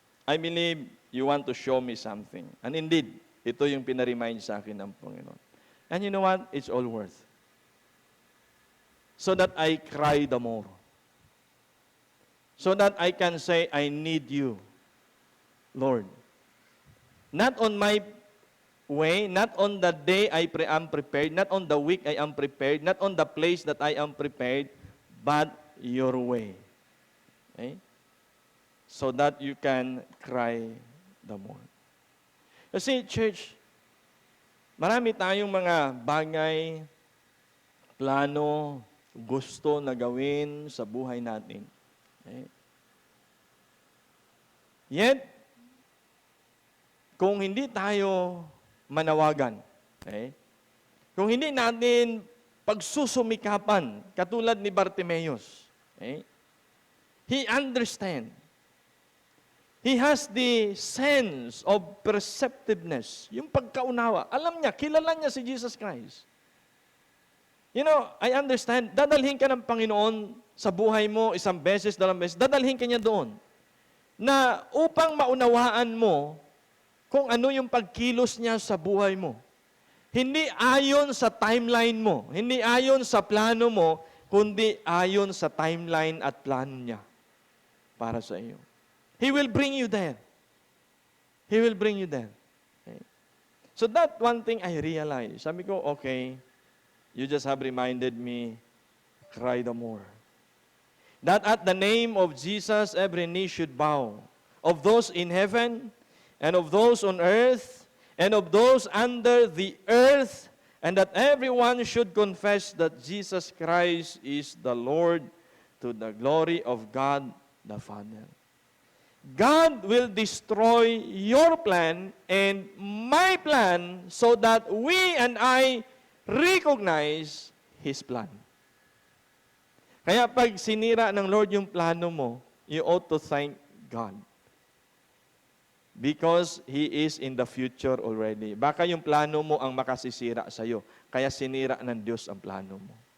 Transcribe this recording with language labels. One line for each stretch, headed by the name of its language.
English: I believe you want to show me something. And indeed,
Filipino: ito yung pinaremind sa akin ng Panginoon.
English: And you know what? It's all worth. So that I cry the more. So that I can say, I need you, Lord. Not on my way, not on the day I am prepared, not on the week I am prepared, not on the place that I am prepared, but your way. Okay? So that you can cry the more.
Filipino: Kasi church, marami tayong mga bagay, plano, gusto na gawin sa buhay natin.
English: Okay?
Filipino: Yet, kung hindi tayo manawagan, okay? Kung hindi natin pagsusumikapan, katulad ni Bartimeus, okay?
English: He understands. He has the sense of perceptiveness,
Filipino: yung pagkaunawa. Alam niya, kilala niya si Jesus Christ.
English: You know, I understand,
Filipino: dadalhin ka ng Panginoon sa buhay mo isang beses, dalawang beses, dadalhin ka niya doon. Na upang maunawaan mo kung ano yung pagkilos niya sa buhay mo. Hindi ayon sa timeline mo, hindi ayon sa plano mo, kundi ayon sa timeline at plano niya para sa iyo.
English: He will bring you there. He will bring you there. Okay? So that one thing I realized.
Filipino: Sabi ko,
English: okay, you just have reminded me, cry the more. That at the name of Jesus, every knee should bow, of those in heaven, and of those on earth, and of those under the earth, and that everyone should confess that Jesus Christ is the Lord, to the glory of God the Father. God will destroy your plan and my plan so that we and I recognize His plan.
Filipino: Kaya pag sinira ng Lord yung plano mo,
English: you ought to thank God. Because He is in the future already.
Filipino: Baka yung plano mo ang makasisira sa'yo. Kaya sinira ng Diyos ang plano mo.